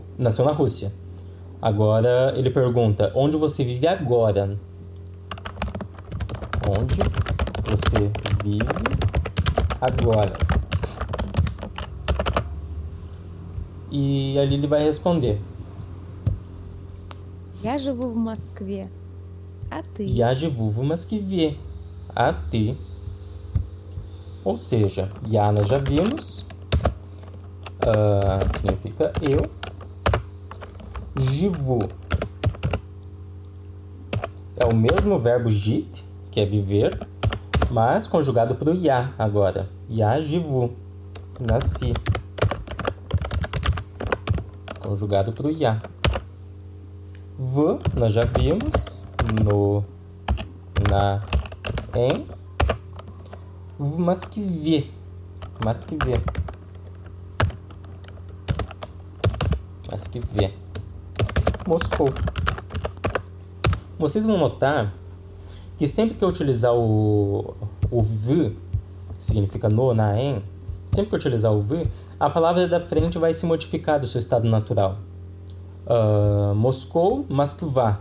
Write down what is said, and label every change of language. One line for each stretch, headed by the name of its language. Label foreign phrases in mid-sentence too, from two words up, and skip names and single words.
Portuguese: Nasceu na Rússia. Agora ele pergunta onde você vive agora. Onde você vive agora? E ali ele vai responder.
Russian: Я живу в Москве. А ты? Я живу в Москве. А ты.
Portuguese: Ou seja, ya nós já vimos. significa eu. Живу é o mesmo verbo жить, que é viver, mas conjugado para o я agora.
Russian: Я живу.
Portuguese: Nasci. Conjugado para o я. V, nós já vimos. No, na, em.
Russian: В Москве. Москве. Москве.
Portuguese: Moscou. Vocês vão notar que sempre que eu utilizar o v, que significa no, na, em, sempre que eu utilizar o v, a palavra da frente vai se modificar do seu estado natural. Moscou, Moskva.